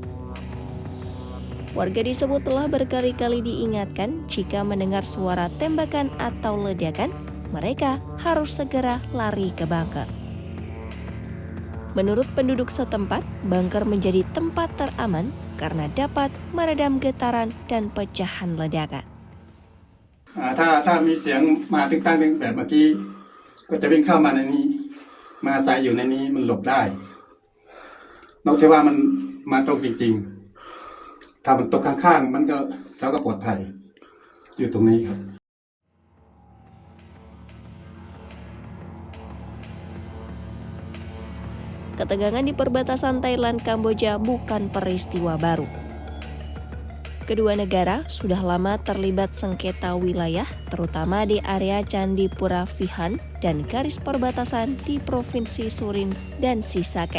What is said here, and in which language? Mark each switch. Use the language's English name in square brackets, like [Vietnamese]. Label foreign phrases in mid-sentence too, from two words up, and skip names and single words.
[Indonesian] Warga disebut telah berkali-kali diingatkan jika mendengar suara tembakan atau ledakan, mereka harus segera lari ke bunker. Menurut penduduk setempat, bunker menjadi tempat teraman karena dapat meredam getaran dan pecahan ledakan. [Thai] ถ้ามีเสียงมาตึ้งตั้งแบบเมื่อกี้ก็จะวิ่งเข้ามาในนี้มาอาศัยอยู่ในนี้มันหลบได้นอกจากว่ามันมาตรงจริงๆถ้ามันตกข้างๆมันก็เราก็ปลอดภัยอยู่ตรงนี้ครับ [Indonesian] Ketegangan di perbatasan Thailand Kamboja bukan peristiwa baru. Kedua negara sudah lama terlibat sengketa wilayah, terutama di area Candi Pura Phi-han dan garis perbatasan di Provinsi Surin dan Sisaket.